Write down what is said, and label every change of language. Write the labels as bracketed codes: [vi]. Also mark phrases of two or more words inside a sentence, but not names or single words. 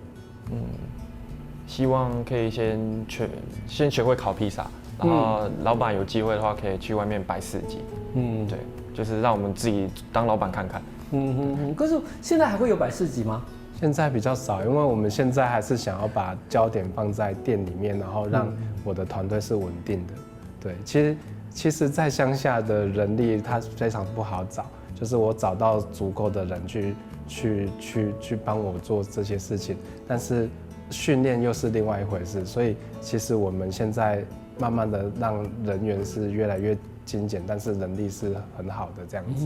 [zh] 希望可以先學會烤披薩，然後老闆有機會的話可以去外面擺市集。對，就是讓我們自己當老闆看看。可是現在還會有擺市集嗎？現在比較少，因為我們現在還是想要把焦點放在店裡面，然後讓我的團隊是穩定的。對，其實在鄉下的人力它非常不好找，就是我找到足夠的人去幫我做這些事情，但是训练又是另外一回事。所以其实我们现在慢慢的让人员是越来越精简，但是能力是很好的这样子。